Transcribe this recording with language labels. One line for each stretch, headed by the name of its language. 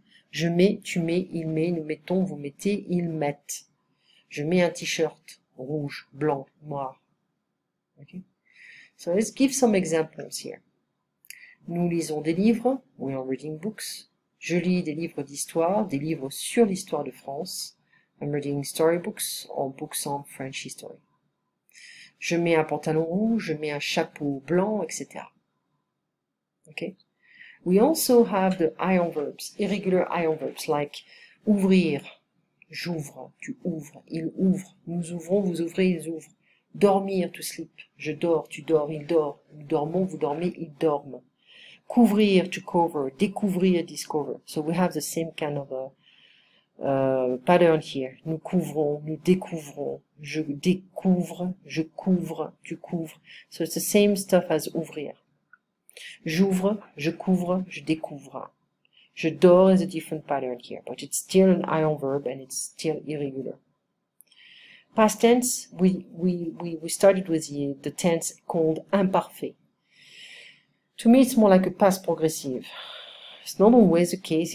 French: Je mets, tu mets, il met, nous mettons, vous mettez, ils mettent. Je mets un t-shirt, rouge, blanc, noir.
English: Okay? So let's give some examples here.
French: Nous lisons des livres,
English: we are reading books.
French: Je lis des livres d'histoire, des livres sur l'histoire de France.
English: I'm reading storybooks or books on French history.
French: Je mets un pantalon rouge, je mets un chapeau blanc, etc.
English: Okay? We also have the ion verbs, irregular ion verbs, like
French: ouvrir, j'ouvre, tu ouvres, il ouvre, nous ouvrons, vous ouvrez, ils ouvrent. Dormir,
English: to sleep,
French: je dors, tu dors, il dort, nous dormons, vous dormez, ils dorment.
English: Couvrir, to cover, découvrir, discover. So we have the same kind of pattern here.
French: Nous couvrons, nous découvrons, je découvre, je couvre, tu couvres.
English: So it's the same stuff as ouvrir.
French: J'ouvre, je couvre, je découvre. Je dors
English: is a different pattern here, but it's still an ion verb and it's still irregular. Past tense, we started with the tense called imparfait. To me, it's more like a past progressive. It's not always the case.